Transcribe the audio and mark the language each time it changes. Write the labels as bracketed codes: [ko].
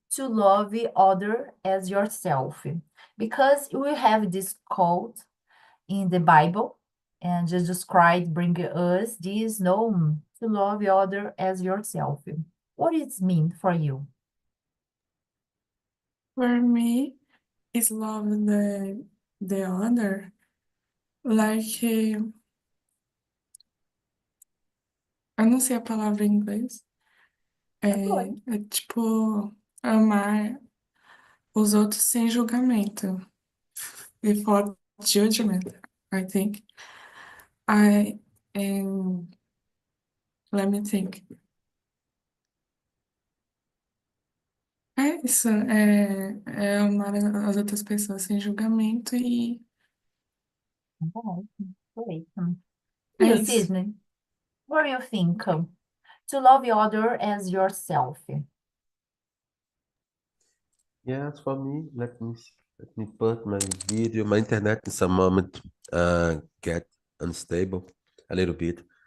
[en] to love other as yourself? Because we have this quote in the Bible, and Jesus Christ bring us this no to love other as yourself. What does it mean for you? For me, it's love the other. [pt] Like, eu não sei a palavra em inglês. É tipo amar os outros sem julgamento. [en] Without judgment, I think. I and let me think. [pt] É isso, é amar as outras pessoas sem julgamento e [en] Great. é You, [pt] isso. [en] Sidney, what do you think? To love other as yourself. Yes, for me, let me put my video, my internet in some moment get unstable a little bit.